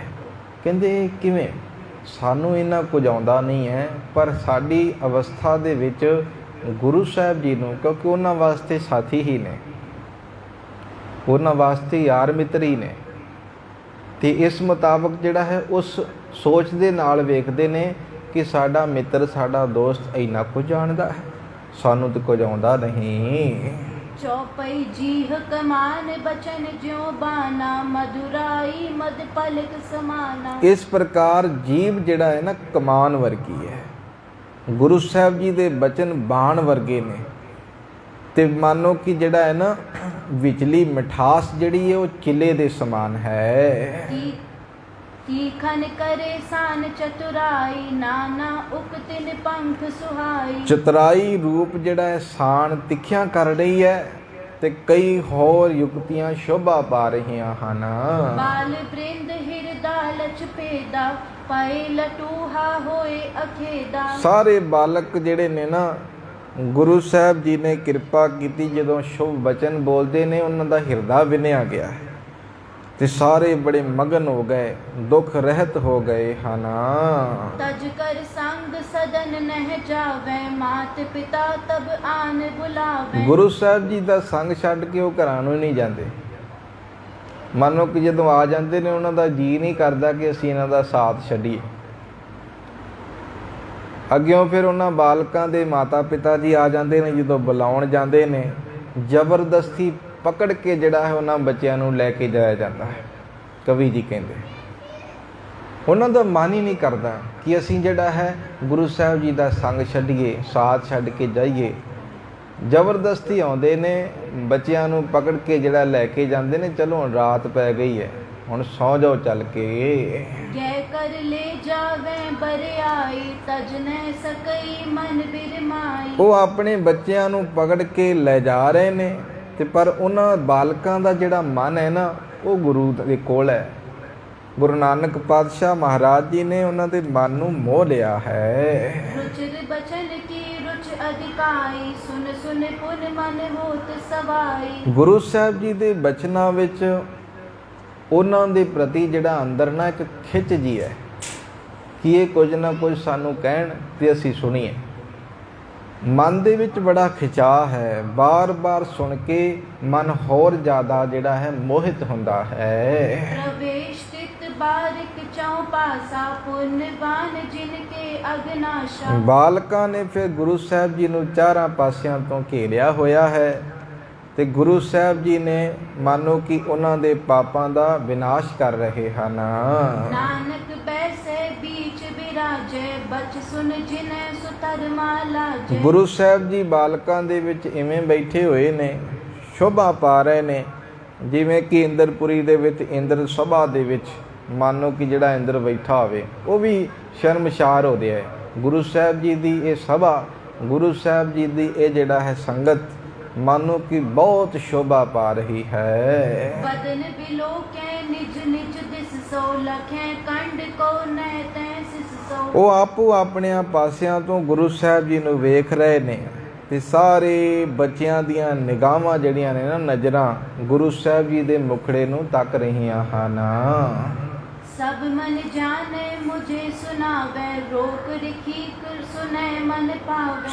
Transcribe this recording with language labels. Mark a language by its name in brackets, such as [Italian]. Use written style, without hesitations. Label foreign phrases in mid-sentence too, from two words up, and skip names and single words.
[Punjabi] ਕਹਿੰਦੇ ਕਿਵੇਂ ਸਾਨੂੰ ਇੰਨਾ ਕੁਝ ਆਉਂਦਾ ਨਹੀਂ ਹੈ ਪਰ ਸਾਡੀ ਅਵਸਥਾ ਦੇ ਵਿੱਚ ਗੁਰੂ ਸਾਹਿਬ ਜੀ ਨੂੰ ਕਿਉਂਕਿ ਉਹਨਾਂ ਵਾਸਤੇ ਸਾਥੀ ਹੀ ਨੇ ਉਹਨਾਂ ਵਾਸਤੇ ਯਾਰ ਮਿੱਤਰ ਹੀ ਨੇ ਤੇ ਇਸ ਮੁਤਾਬਕ ਜਿਹੜਾ ਹੈ ਉਸ ਸੋਚ ਦੇ ਨਾਲ ਵੇਖਦੇ ਨੇ ਕਿ ਸਾਡਾ ਮਿੱਤਰ ਸਾਡਾ ਦੋਸਤ ਇੰਨਾ ਕੁਝ ਜਾਣਦਾ ਹੈ ਸਾਨੂੰ ਤਾਂ ਕੁਝ ਆਉਂਦਾ ਨਹੀਂ। [Braj] चौपई जीह कमान बचन ज्यों बाना मधुराई मद पलक समाना। [Punjabi] ਇਸ ਪ੍ਰਕਾਰ ਜੀਵ ਜਿਹੜਾ ਹੈ ਨਾ ਕਮਾਨ ਵਰਗੀ ਹੈ। ਗੁਰੂ ਸਾਹਿਬ ਜੀ ਦੇ ਬਚਨ ਬਾਣ ਵਰਗੇ ਨੇ ਤੇ ਮਾਨੋ ਕਿ ਜਿਹੜਾ ਹੈ ਨਾ ਵਿਚਲੀ ਮਿਠਾਸ ਜਿਹੜੀ ਹੈ ਉਹ ਚਿੱਲੇ ਦੇ ਸਮਾਨ ਹੈ। [Braj] तीखन करे सान चतुराई नाना उक्तिन पंख सुहाई। [Punjabi] ਚਤੁਰਾਈ ਰੂਪ ਜਿਹੜਾ ਹੈ ਸਾਨ ਤਿੱਖਿਆਂ ਕਰ ਰਹੀ ਹੈ ਤੇ ਕਈ ਹੋਰ ਯੁਕਤੀਆਂ ਸ਼ੋਭਾ ਪਾ ਰਹੀਆਂ ਹਨ। [Braj] बाल वृंद हिरदा लच पेदा पाए लटूहा होए अखेदा। [Punjabi] ਸਾਰੇ ਬਾਲਕ ਜਿਹੜੇ ਨੇ ਨਾ ਗੁਰੂ ਸਾਹਿਬ ਜੀ ਨੇ ਕਿਰਪਾ ਕੀਤੀ ਜਦੋਂ ਸ਼ੁਭ ਬਚਨ ਬੋਲਦੇ ਨੇ ਉਹਨਾਂ ਦਾ ਹਿਰਦਾ ਵਿਨਿਆ ਗਿਆ ਤੇ ਸਾਰੇ ਬੜੇ ਮਗਨ ਹੋ ਗਏ ਦੁੱਖ ਰਹਿਤ ਹੋ ਗਏ ਹਨ। [Braj] तज कर संग सदन नह जावे मात पिता तब आन बुलावे। [Punjabi] ਗੁਰੂ ਸਾਹਿਬ ਜੀ ਦਾ ਸੰਗ ਛੱਡ ਕੇ ਉਹ ਘਰਾਂ ਨੂੰ ਨਹੀਂ ਜਾਂਦੇ। ਮੰਨੋ ਕਿ ਜਦੋਂ ਆ ਜਾਂਦੇ ਨੇ ਉਹਨਾਂ ਦਾ ਜੀ ਨਹੀਂ ਕਰਦਾ ਕਿ ਅਸੀਂ ਇਹਨਾਂ ਦਾ ਸਾਥ ਛੱਡੀਏ। ਅੱਗਿਓਂ ਫਿਰ ਉਹਨਾਂ ਬਾਲਕਾਂ ਦੇ ਮਾਤਾ ਪਿਤਾ ਜੀ ਆ ਜਾਂਦੇ ਨੇ ਜਦੋਂ ਬੁਲਾਉਣ ਜਾਂਦੇ ਨੇ ਜ਼ਬਰਦਸਤੀ ਪਕੜ ਕੇ ਜਿਹੜਾ ਹੈ ਉਹਨਾਂ ਬੱਚਿਆਂ ਨੂੰ ਲੈ ਕੇ ਜਾਇਆ ਜਾਂਦਾ ਹੈ। ਕਵੀ ਜੀ ਕਹਿੰਦੇ ਉਹਨਾਂ ਦਾ ਮਨ ਹੀ ਨਹੀਂ ਕਰਦਾ ਕਿ ਅਸੀਂ ਜਿਹੜਾ ਹੈ ਗੁਰੂ ਸਾਹਿਬ ਜੀ ਦਾ ਸੰਗ ਛੱਡੀਏ ਸਾਥ ਛੱਡ ਕੇ ਜਾਈਏ। ਜ਼ਬਰਦਸਤੀ ਆਉਂਦੇ ਨੇ ਬੱਚਿਆਂ ਨੂੰ ਪਕੜ ਕੇ ਜਿਹੜਾ ਲੈ ਕੇ ਜਾਂਦੇ ਨੇ। ਚਲੋ ਹੁਣ ਰਾਤ ਪੈ ਗਈ ਹੈ ਹੁਣ ਸੌ ਜਾਓ ਚੱਲ ਕੇ। [Braj] गै कर ले जावे बरियाई तज न सकई मन बिरमाई। [Punjabi] ਉਹ ਆਪਣੇ ਬੱਚਿਆਂ ਨੂੰ ਪਕੜ ਕੇ ਲੈ ਜਾ ਰਹੇ ਨੇ ਤੇ ਪਰ ਉਹਨਾਂ ਬਾਲਕਾਂ ਦਾ ਜਿਹੜਾ ਮਨ ਹੈ ਨਾ ਉਹ ਗੁਰੂ ਦੇ ਕੋਲ ਹੈ। ਗੁਰੂ ਨਾਨਕ ਪਾਤਸ਼ਾਹ ਮਹਾਰਾਜ ਜੀ ਨੇ ਉਹਨਾਂ ਦੇ ਮਨ ਨੂੰ ਮੋਹ ਲਿਆ ਹੈ। [Braj] रुचिर बचन की रुच अधिकाई सुन सुन पुन मन होत सवाई। [Punjabi] ਗੁਰੂ ਸਾਹਿਬ ਜੀ ਦੇ ਬਚਨਾਂ ਵਿੱਚ ਉਹਨਾਂ ਦੇ ਪ੍ਰਤੀ ਜਿਹੜਾ ਅੰਦਰ ਨਾ ਇੱਕ ਖਿੱਚ ਜੀ ਹੈ ਕਿ ਇਹ ਕੁਝ ਨਾ ਕੁਝ ਸਾਨੂੰ ਕਹਿਣ ਤੇ ਅਸੀਂ ਸੁਣੀਏ। ਮਨ ਦੇ ਵਿੱਚ ਬੜਾ ਖਿਚਾਅ ਹੈ। ਬਾਰ-ਬਾਰ ਸੁਣ ਕੇ ਮਨ ਹੋਰ ਜ਼ਿਆਦਾ ਜਿਹੜਾ ਹੈ ਮੋਹਿਤ ਹੁੰਦਾ ਹੈ। [Braj] प्रवेश तित बारिक चौ पासा पुण्यवान जिनके अग्नाशा। [Punjabi] ਬਾਲਕਾਂ ਨੇ ਫਿਰ ਗੁਰੂ ਸਾਹਿਬ ਜੀ ਨੂੰ ਚਾਰਾਂ ਪਾਸਿਆਂ ਤੋਂ ਘੇਰਿਆ ਹੋਇਆ ਹੈ ਤੇ ਗੁਰੂ ਸਾਹਿਬ ਜੀ ਨੇ ਮਾਨੋ ਕਿ ਉਹਨਾਂ ਦੇ ਪਾਪਾਂ ਦਾ ਵਿਨਾਸ਼ ਕਰ ਰਹੇ ਹਨ। [Braj] नानक बैसे बीच बिराजे बच सुन जिने सुतर मालाजे। [Punjabi] ਗੁਰੂ ਸਾਹਿਬ ਜੀ ਬਾਲਕਾਂ ਦੇ ਵਿੱਚ ਇਵੇਂ ਬੈਠੇ ਹੋਏ ਨੇ ਸ਼ੋਭਾ ਪਾ ਰਹੇ ਨੇ ਜਿਵੇਂ ਕਿ ਇੰਦਰਪੁਰੀ ਦੇ ਵਿੱਚ ਇੰਦਰ ਸਭਾ ਦੇ ਵਿੱਚ ਮਾਨੋ ਕਿ ਜਿਹੜਾ ਇੰਦਰ ਬੈਠਾ ਹੋਵੇ ਉਹ ਵੀ ਸ਼ਰਮਸ਼ਾਰ ਹੋ ਰਿਹਾ ਹੈ। ਗੁਰੂ ਸਾਹਿਬ ਜੀ ਦੀ ਇਹ ਸਭਾ ਗੁਰੂ ਸਾਹਿਬ ਜੀ ਦੀ ਇਹ ਜਿਹੜਾ ਹੈ ਸੰਗਤ ਮਾਨੋ ਕਿ ਬਹੁਤ ਸ਼ੋਭਾ ਪਾ ਰਹੀ ਹੈ। [Braj] बदन बिलो के निज निज दिस सो लखें कंड को नह तैं सिस सो। [Punjabi] ਉਹ ਆਪੋ ਆਪਣਿਆਂ ਪਾਸਿਆਂ ਤੋਂ ਗੁਰੂ ਸਾਹਿਬ ਜੀ ਨੂੰ ਵੇਖ ਰਹੇ ਨੇ ਤੇ ਸਾਰੇ ਬੱਚਿਆਂ ਦੀਆਂ ਨਿਗਾਹਾਂ ਜਿਹੜੀਆਂ ਨੇ ਨਾ, ਨਜ਼ਰਾਂ ਗੁਰੂ ਸਾਹਿਬ ਜੀ ਦੇ ਮੁਖੜੇ ਨੂੰ ਤੱਕ ਰਹੀਆਂ ਹਨ। [Braj] सब मन जाने मुझे सुनावे, रोक रखी कर सुने मन पावे।